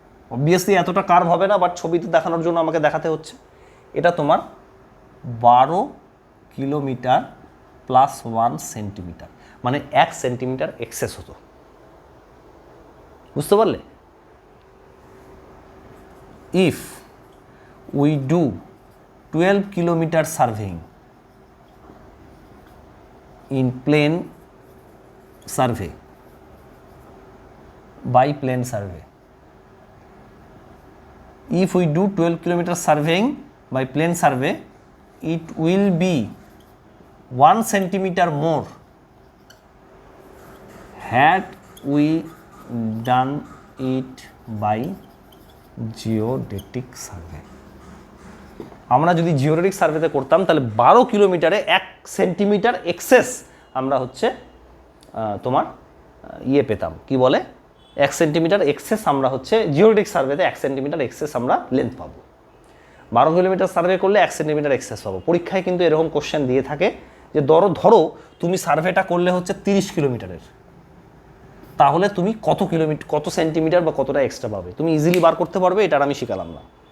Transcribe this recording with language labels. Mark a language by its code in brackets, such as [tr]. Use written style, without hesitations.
[bn] Obviously এতটা curve হবে না, বাট ছবিতে দেখানোর জন্য আমাকে দেখাতে হচ্ছে। এটা তোমার 12 কিলোমিটার প্লাস 1 সেন্টিমিটার, মানে 1 সেন্টিমিটার এক্সেস হতো, বুঝতে পারলে? [en] if we do 12 kilometer surveying in plane survey by plane survey, if we do 12 kilometer surveying by plane survey, it will be 1 centimeter more had we done it by geodetic survey. [bn] আমরা যদি geodetic সার্ভেতে করতাম তাহলে 12 কিলোমিটারে 1 centimetre access আমরা হচ্ছে তোমার ইয়ে পেতাম, কি বলে, 1 সেন্টিমিটার এক্সেস আমরা হচ্ছে জিওডেটিক সার্ভেতে 1 সেন্টিমিটার এক্সেস আমরা লেন্থ পাবো। 12 কিলোমিটার সার্ভে করলে 1 সেন্টিমিটার এক্সেস পাবো। পরীক্ষায় কিন্তু এরকম কোশ্চেন দিয়ে থাকে যে ধরো তুমি সার্ভেটা করলে হচ্ছে 30 কিলোমিটারের, তাহলে তুমি কত সেন্টিমিটার বা কতটা এক্সট্রা পাবে তুমি ইজিলি বার করতে পারবে, এটা আমি শিখালাম না।